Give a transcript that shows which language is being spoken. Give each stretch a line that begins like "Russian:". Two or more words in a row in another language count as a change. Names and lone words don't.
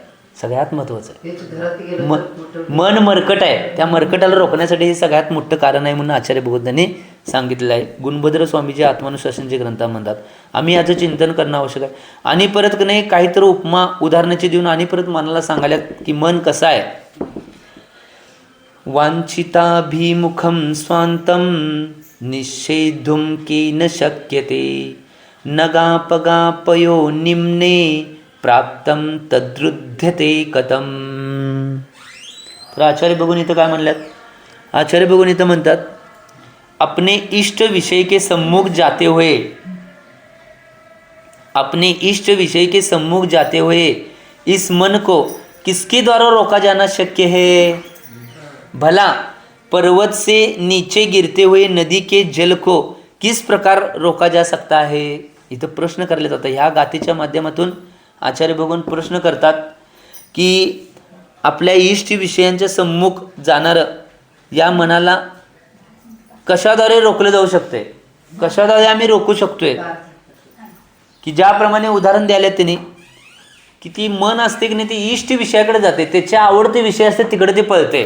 Marathi: सगळ्यात महत्त्वाचं आहे. मन मरकट आहे, त्या मरकटाला रोखण्यासाठी हे सगळ्यात मोठं कारण आहे म्हणून आचार्य भगवंतांनी सांगितलेलं आहे. गुणभद्र स्वामीजी आत्मानुशासनचे ग्रंथ म्हणतात. आम्ही याचं चिंतन करणं आवश्यक आहे. आणि परत की नाही काहीतरी उपमा उदाहरणाची देऊन आणि परत मनाला सांगायला की मन कसं आहे.
Sanskrit: वांछिताभिमुखं स्वांतं निषेधुं केन शक्यते नगापगापयो निम्ने प्राप्तं तद्रुध्यते कथम.
Marathi: तर आचार्य भगवान इथं काय म्हणल्यात, आचार्य भगवान इथं म्हणतात
Hindi: अपने इष्ट विषय के सम्मुख जाते हुए, अपने इष्ट विषय के सम्मुख जाते हुए इस मन को किसके द्वारा रोका जाना शक्य है. भला पर्वत से नीचे गिरते हुए नदी के जल को किस प्रकार रोका जा सकता है.
Marathi: इथं प्रश्न करले जातात. ह्या गाथेच्या माध्यमातून आचार्य भगवान प्रश्न करतात की आपल्या इष्ट विषयांच्या सम्मुख जाणारं या मनाला कशाद्वारे रोखलं जाऊ शकते, कशाद्वारे आम्ही रोखू शकतोय. की ज्याप्रमाणे उदाहरण द्यायला त्यांनी की ती मन असते की नाही ती इष्ट विषयाकडे जाते, त्याच्या आवडते विषय असते तिकडे ते पळते.